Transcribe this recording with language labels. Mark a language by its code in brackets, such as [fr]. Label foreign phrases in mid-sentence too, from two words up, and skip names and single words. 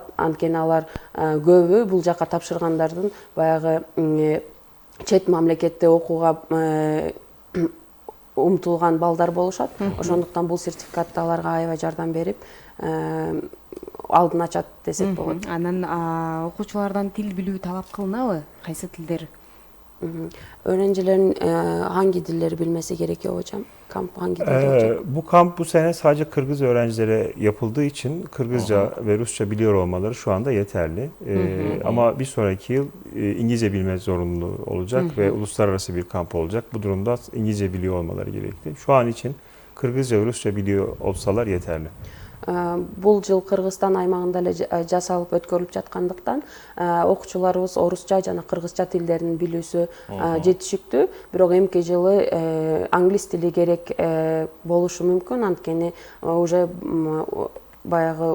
[ky] Анткени алар көбү бул жака тапшыргандардын баягы чет мамлекетте окууга умтулган балдар болушат. Ошондуктан бул сертификат аларга аябай жардам берип, алдын ачат десек болот. Анан окуучулардан тил билүү талап кылынабы? Кайсы тилдер? [tr] Öğrencilerin hangi dilleri bilmesi gerekiyor hocam? Kamp hangi dilde olacak? Bu kamp bu sene sadece Kırgız öğrencilere yapıldığı için Kırgızca ve Rusça biliyor olmaları şu anda yeterli. Ama bir sonraki yıl İngilizce bilme zorunluluğu olacak ve uluslararası bir kamp olacak. Bu durumda İngilizce biliyor olmaları gerekli. Şu an için Kırgızca ve Rusça biliyor olsalar yeterli. [ky] Бул жыл Кыргызстан аймагында эле жасалып өткөрүлүп жаткандыктан окуучуларыбыз орусча жана кыргызча тилдерин билүүсү жетишиктүү. Бирок эмки жылы англис тили керек болушу мүмкүн. Анткени уже баягы